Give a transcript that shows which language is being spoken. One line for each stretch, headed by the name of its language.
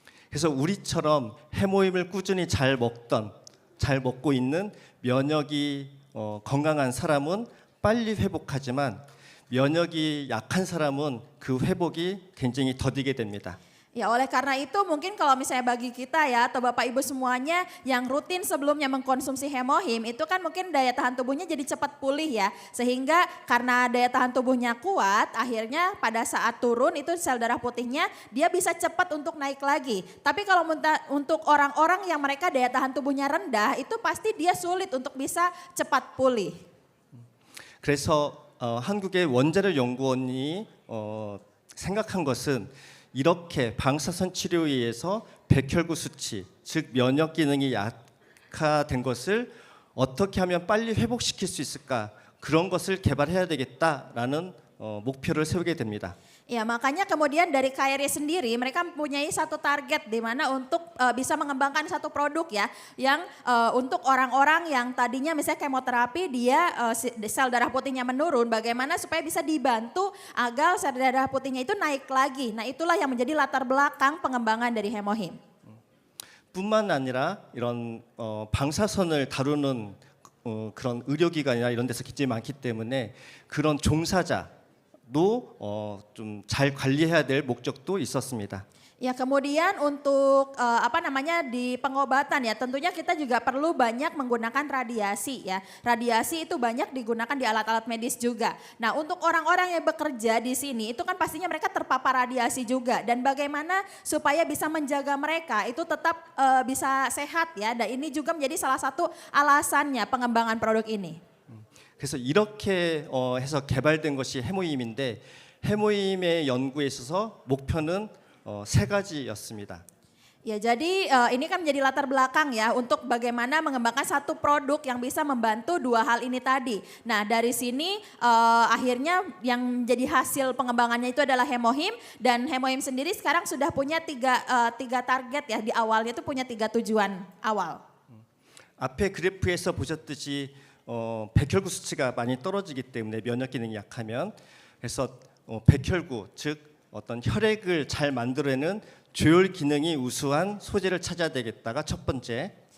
Korean: 그래서 우리처럼 해모임을 꾸준히 잘 먹고 있는 면역이 건강한 사람은 빨리 회복하지만 면역이 약한 사람은 그 회복이 굉장히 더디게 됩니다.
Indonesian: Ya, oleh karena itu mungkin kalau misalnya bagi kita ya atau Bapak Ibu semuanya yang rutin sebelumnya mengkonsumsi hemohim itu kan mungkin daya tahan tubuhnya jadi cepat pulih ya. Sehingga karena daya tahan tubuhnya kuat akhirnya pada saat turun itu sel darah putihnya dia bisa cepat untuk naik lagi. Tapi kalau untuk orang-orang yang mereka daya tahan tubuhnya rendah itu pasti dia sulit untuk bisa cepat pulih.
Korean: 그래서 한국의 원자력 연구원이 생각한 것은 이렇게 방사선 치료에 의해서 백혈구 수치, 즉 면역 기능이 약화된 것을 어떻게 하면 빨리 회복시킬 수 있을까? 그런 것을 개발해야 되겠다라는 목표를 세우게 됩니다.
Indonesian: Ya, makanya kemudian dari KRI sendiri mereka mempunyai satu target di mana untuk bisa mengembangkan satu produk ya yang untuk orang-orang yang tadinya misalnya kemoterapi dia sel darah putihnya menurun, bagaimana supaya bisa dibantu agar sel darah putihnya itu naik lagi. Nah, itulah yang menjadi latar belakang pengembangan dari hemohim.
Korean: 뿐만 아니라 이런 방사선을 다루는 그런 의료기관이나 이런 데서 굉장히 많기 때문에 그런 종사자 좀 잘 관리해야 될 목적도 있었습니다.
Indonesian: Ya, kemudian untuk di pengobatan ya tentunya kita juga perlu banyak menggunakan radiasi ya. Radiasi itu banyak digunakan di alat-alat medis juga. Nah, untuk orang-orang yang bekerja di sini itu kan pastinya mereka terpapar radiasi juga dan bagaimana supaya bisa menjaga mereka itu tetap bisa sehat ya. Dan ini juga menjadi salah satu alasannya pengembangan produk ini.
Korean: 그래서 이렇게 해서 개발된 것이 해모임인데 해모임의 연구에 있어서 목표는 세 가지였습니다.
Indonesian: Ya, jadi ini kan menjadi latar belakang ya untuk bagaimana mengembangkan satu produk yang bisa membantu dua hal ini tadi. Nah, dari sini akhirnya yang menjadi hasil pengembangannya itu adalah hemohim dan hemohim sendiri sekarang sudah punya tiga target ya, di awalnya itu punya 3 tujuan awal.
Korean: 앞에 그래프에서 보셨듯이 백혈구 수치가 많이 떨어지기 때문에 면역 기능이 약하면 그래서 백혈구 즉 어떤 혈액을 잘 만들어내는 조혈 기능이 우수한 소재를 찾아야 되겠다가 첫 번째.